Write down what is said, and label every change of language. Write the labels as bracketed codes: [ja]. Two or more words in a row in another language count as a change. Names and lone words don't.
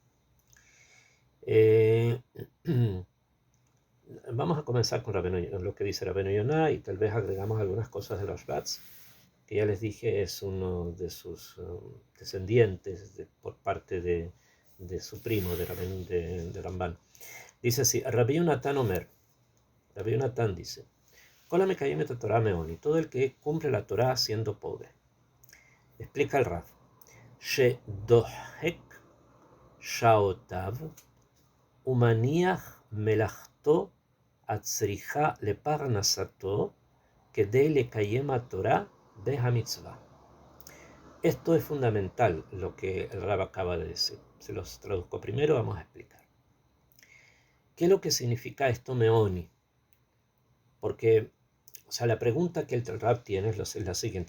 [es] Vamos a comenzar con lo que dice Rabbeinu Yonah, y tal vez agregamos algunas cosas de los Rats, que ya les dije es uno de sus descendientes por parte de su primo, de Ramban. Dice así: [he] רבי יונתן אומר. [es] Rabbi Yonatan dice: [he] כל המקיים את התורה מעוני, [es] todo el que cumple la Torah siendo pobre. Explica el Rav: [he] שדוחק שעותיו ומניח מלאכתו הצריכה לפרנסתו כדי לקיים התורה והמצוה. [es] Esto es fundamental, lo que el Rab acaba de decir. Se los traduzco primero, vamos a explicar. ¿Qué es lo que significa esto meoni? Porque, o sea, la pregunta que el Rab tiene es la siguiente.